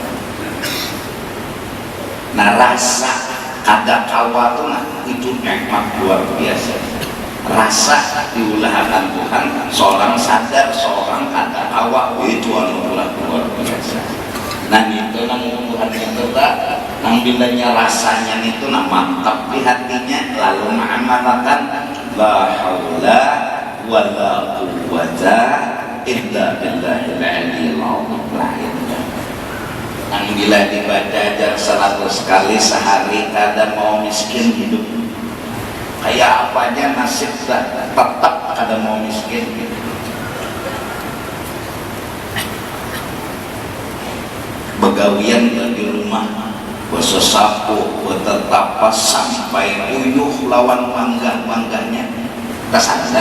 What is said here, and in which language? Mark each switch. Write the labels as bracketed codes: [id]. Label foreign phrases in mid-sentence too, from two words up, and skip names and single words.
[bjn] Nah rasa kada kawa tuh nah, itu nikmat luar biasa. Rasa diulahkan Tuhan, seorang sadar, seorang kada kawa itu anugerah luar biasa. Nah itu nang Tuhan itu tak, nang bilanya rasanya itu nak mantap di hatinya, lalu mengamalkan [ar] لا حول ولا قوة إلا بالله [bjn] Allah lain. Yang bila dibaca ajar 100 kali sehari kada mau miskin hidup. Kayak apa aja nasib tetap kada mau miskin gitu. Begawian di rumah bersesapu bertetapa sampai uyuh lawan mangganya kesadar.